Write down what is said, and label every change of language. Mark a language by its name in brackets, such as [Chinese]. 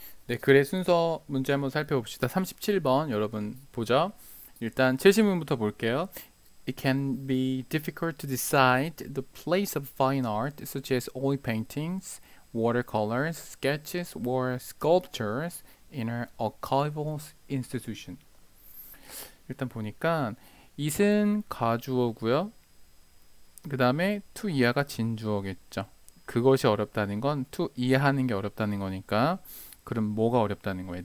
[Korean] 네, 글의 순서 문제 한번 살펴봅시다. 37번 여러분 보죠. 일단 제시문부터 볼게요. [English] It can be difficult to decide the place of fine art such as oil paintings, watercolors, sketches, or sculptures in an archival institution. [Korean] 일단 보니까 it은 가주어고요. 그 다음에 to 이하가 진주어겠죠. 그것이 어렵다는 건 to 이해하는 게 어렵다는 거니까 그럼 뭐가 어렵다는 거예요?